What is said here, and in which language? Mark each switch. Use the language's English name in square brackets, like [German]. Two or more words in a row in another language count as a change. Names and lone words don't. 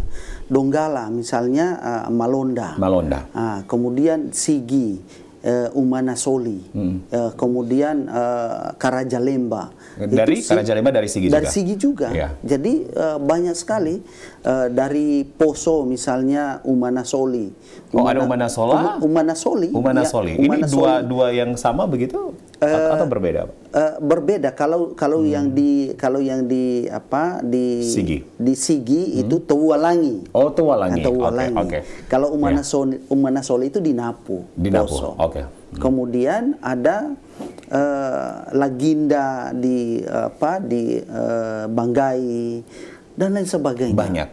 [Indonesian] Donggala misalnya Malonda. Kemudian Sigi, Umana Soli, kemudian Karajalemba. Dari Karajalemba dari Sigi juga. Dari Sigi juga. Ya. Jadi banyak sekali dari Poso misalnya Umana Soli. Ada Umana Sola? Umana Soli. Umana Soli. Ini dua yang sama begitu atau berbeda? Berbeda. Kalau yang di Sigi. Di Sigi itu Teuwalangi. Oh, Teuwalangi. Kalau Umana Soli itu di Napu. Di Napu. Kemudian ada Laginda di Banggai dan lain sebagainya.